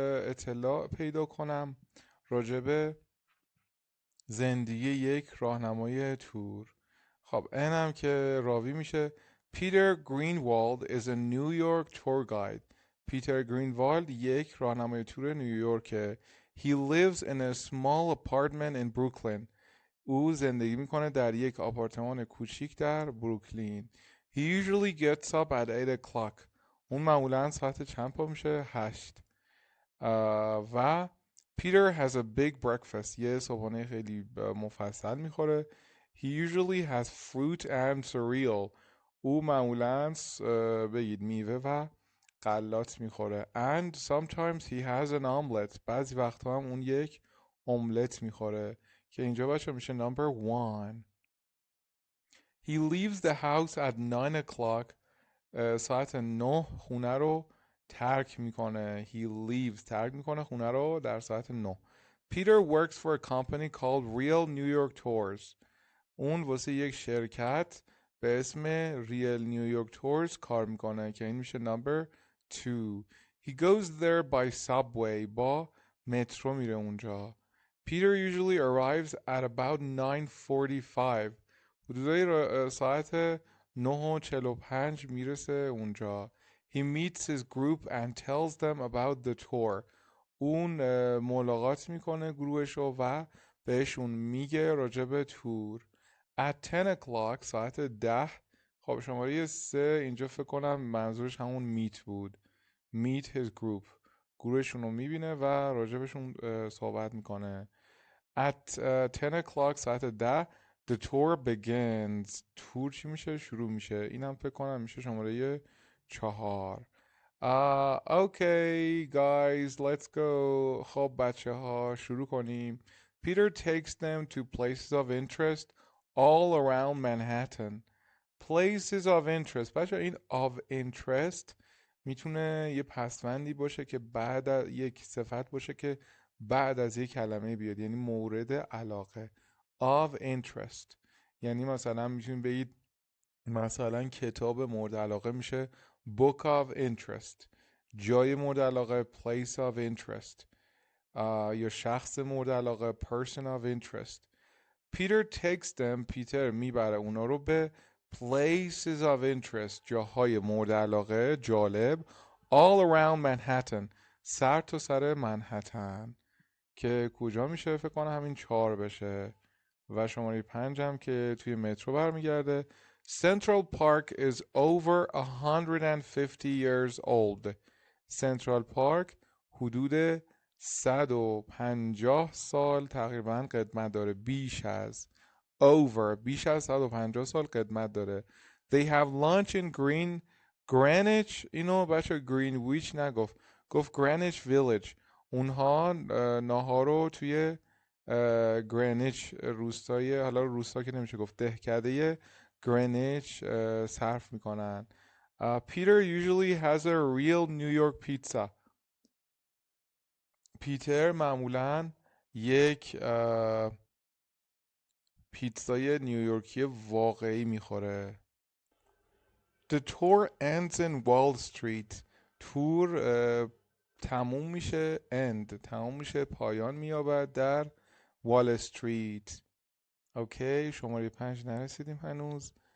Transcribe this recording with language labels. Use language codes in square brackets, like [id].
[fa] اطلاع پیدا کنم راجب زندگی یک راهنمای تور. خب این هم که راوی میشه [en] Peter Greenwald is a New York tour guide. [fa] پیتر گرینوالد یک راهنمای تور نیویورکه. [en] He lives in a small apartment in Brooklyn. [fa] او زندگی میکنه در یک آپارتمان کوچیک در بروکلین. [en] He usually gets up at 8 o'clock. [fa] اون معمولا ساعت چند پا میشه؟ 8. [en] و Peter has a big breakfast. [fa] یه صبحانه خیلی مفصل میخوره. [en] He usually has fruit and cereal. [fa] او معمولا بگید میوه و غلات میخوره. [en] And sometimes he has an omelet. [fa] بعضی وقتا هم اون یک املت میخوره که اینجا بچه میشه number 1. [en] He leaves the house at 9 o'clock. [fa] ساعت 9 خونه رو ترک میکنه. [en] He leaves [fa] ترک میکنه خونه رو در ساعت 9. [en] Peter works for a company called Real New York Tours. [fa] اون واسه یک شرکت به اسم Real New York Tours کار میکنه که این میشه number 2. [en] He goes there by subway. [fa] با مترو میره اونجا. [en] Peter usually arrives at about 9:45. [fa] حدودای ساعت 9:45 میرسه اونجا. [en] He meets his group and tells them about the tour. [fa] اون ملاقات میکنه گروهشو و بهشون میگه راجب تور. [en] At 10 o'clock ساعت 10. [fa] خب شماره 3 اینجا فکر کنم منظورش همون meet بود. [en] Meet his group. [fa] گروهشون رو میبینه و راجبشون صحبت میکنه. [en] At 10 o'clock ساعت 10 the tour begins. [fa] تور چی میشه؟ شروع میشه. اینم فکر کنم میشه شماره 4. [en] Okay guys let's go. [fa] خب بچه ها شروع کنیم. [en] Peter takes them to places of interest all around Manhattan. Places of interest. [fa] بچه این of interest میتونه یه پسوندی باشه که بعد از یک صفت باشه که بعد از یک کلمه بیاد، یعنی مورد علاقه. of interest یعنی مثلا میتونید بگید مثلا کتاب مورد علاقه میشه [en] book of interest. [fa] جای مورد علاقه [en] place of interest. [fa] یا شخص مورد علاقه [en] person of interest. Peter takes them. [fa] پیتر میبره اونا رو به [en] places of interest. [fa] جاهای مورد علاقه جالب [en] all around Manhattan. [fa] سر تا سر منهتن که کجا میشه؟ فکر کنم همین 4 بشه و شماره 5 هم که توی مترو برمیگرده. [en] Central Park is over 150 years old. [fa] Central Park حدود 150 سال تقریبا قدمت داره. بیش از 150 سال قدمت داره. [en] They have lunch in Greenwich. [fa] اینو بچه Greenwich نگفت، گفت Greenwich Village. اونها ناهارو توی گرینیچ روستای، حالا روستا که نمیشه گفت، دهکده گرینیچ صرف میکنن. [en] Peter usually has a real New York pizza. [fa] پیتر معمولا یک پیتزای نیویورکی واقعی میخوره. [en] The tour ends in Wall Street. [fa] تور تموم میشه تموم میشه پایان مییابد در وال استریت. اوکی شماره 5 نرسیدیم هنوز.